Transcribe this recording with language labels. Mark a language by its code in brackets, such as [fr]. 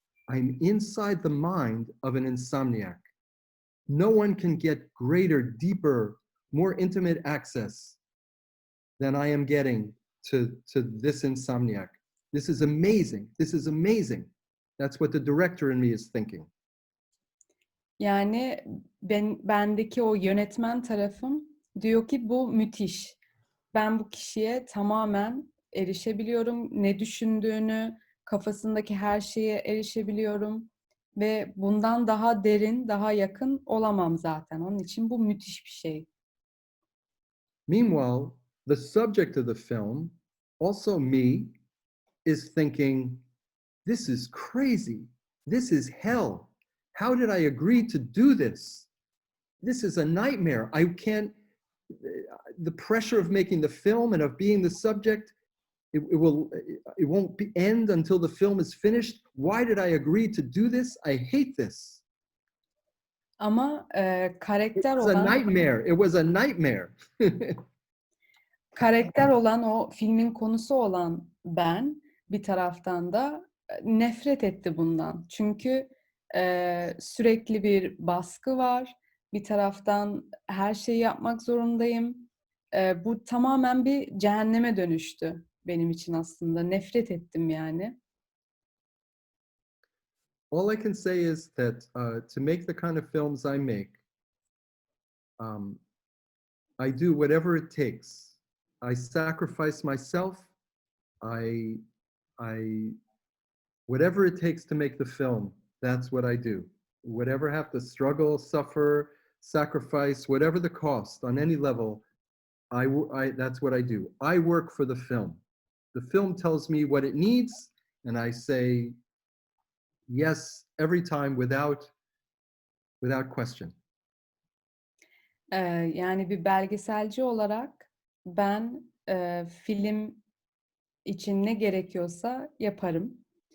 [en] I'm inside the mind of an insomniac. No one can get greater, deeper, more intimate access than I am getting to this insomniac. This is amazing. This is amazing. That's what the director in me is thinking. [tr] Yani bendeki o yönetmen tarafım diyor ki bu müthiş. Ben bu kişiye tamamen erişebiliyorum. Ne düşündüğünü, kafasındaki her şeye erişebiliyorum. Ve bundan daha derin, daha yakın olamam zaten. Onun için bu müthiş bir şey. [en] Meanwhile, the subject of the film, also me, is thinking, this is crazy. This is hell. How did I agree to do this? This is a nightmare. I can't, the pressure of making the film and of being the subject, it won't end until the film is finished. Why did I agree to do this? I hate this. [tr] Ama karakter [en] It was a [tr] olan [en] nightmare. It was a nightmare. [tr] karakter olan o filmin konusu olan ben bir taraftan da nefret etti bundan. Çünkü sürekli bir baskı var. Bir taraftan her şeyi yapmak zorundayım. Bu tamamen bir cehenneme dönüştü benim için aslında. Nefret ettim yani. [en] All I can say is that to make the kind of films I make, I do whatever it takes. I sacrifice myself. I whatever it takes to make the film, that's what I do. Whatever I have to struggle, suffer, sacrifice, whatever the cost on any level, that's what I do. I work for the film. The film tells me what it needs, and I say yes every time without question. [tr] Yani bir belgeselci olarak ben film için ne gerekiyorsa yaparım.